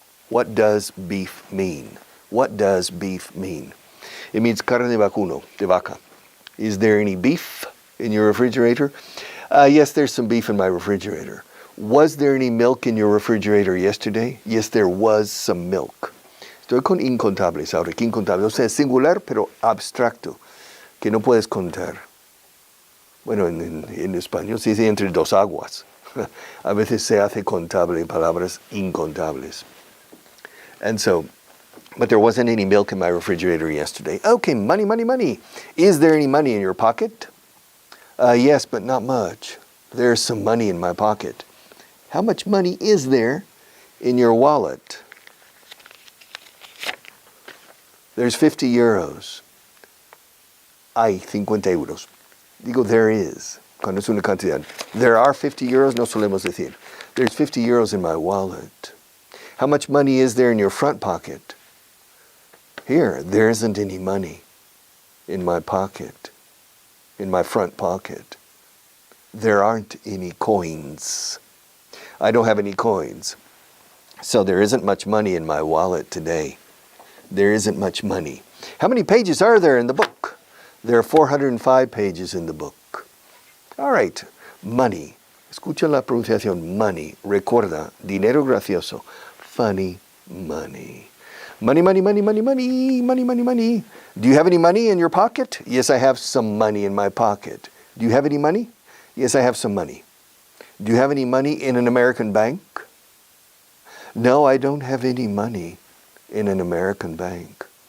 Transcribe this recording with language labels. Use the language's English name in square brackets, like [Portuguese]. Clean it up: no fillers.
[English] What does beef mean? What does beef mean? It means [Spanish] carne de vacuno, de vaca. [English] Is there any beef in your refrigerator? Yes, there's some beef in my refrigerator. Was there any milk in your refrigerator yesterday? Yes, there was some milk. [Spanish] Estoy con incontables ahora, que incontable. O sea, singular, pero abstracto, que no puedes contar. Bueno, en español se dice entre dos aguas. A veces se hace contable palabras incontables. [English] And so, but there wasn't any milk in my refrigerator yesterday. Okay, money, money, money. Is there any money in your pocket? Yes, but not much. There's some money in my pocket. How much money is there in your wallet? There's 50 euros. [Spanish] Hay 50 euros. Digo, [English] there is. [Spanish] Cuando es una cantidad. [English] There are 50 euros, [Spanish] no solemos decir. [English] There's 50 euros in my wallet. How much money is there in your front pocket? Here, there isn't any money in my pocket, in my front pocket. There aren't any coins. I don't have any coins. So there isn't much money in my wallet today. There isn't much money. How many pages are there in the book? There are 405 pages in the book. All right, money. [Spanish] Escucha la pronunciación, [English] money. [Spanish] Recuerda, dinero gracioso. [English] Funny money. Money, money, money, money, money, money, money, money. Do you have any money in your pocket? Yes, I have some money in my pocket. Do you have any money? Yes, I have some money. Do you have any money in an American bank? No, I don't have any money in an American bank.